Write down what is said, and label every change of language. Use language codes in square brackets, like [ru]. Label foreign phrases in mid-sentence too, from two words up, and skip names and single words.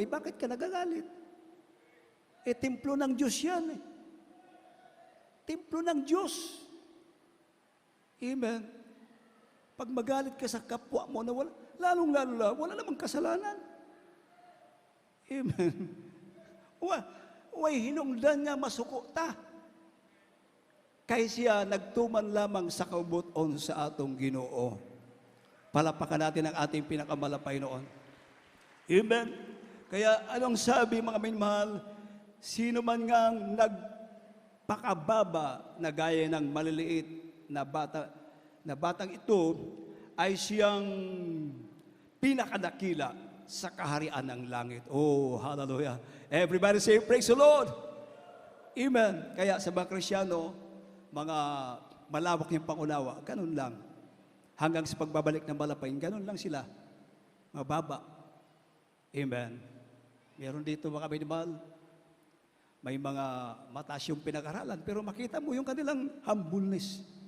[tl] Bakit ka nagagalit? Templo ng Diyos yan. Templo ng Diyos. Amen. Pag magalit ka sa kapwa mo na lalong-lalo wala namang kasalanan. Amen. [ceb] Way hinungdan nga masuko ta. Kay siya nagtuman lamang sa kaubuton sa atong Ginoo. [tl] Palapakan natin ang ating pinakamalapay noon. Amen. Kaya anong sabi mga minmahal? Sino man ngang nagpakababa na gaya ng maliliit na batang ito ay siyang pinakadakila sa kaharian ng langit. Oh, hallelujah. [en] Everybody say, praise the Lord. [tl] Amen. Kaya sa mga Krisyano, mga malawak niyang pangunawa, ganun lang. Hanggang sa pagbabalik ng malapain, ganun lang sila. Mababa. Amen. Meron dito mga minimahal, may mga mataas yung pinag-aralan, pero makita mo yung kanilang humbleness.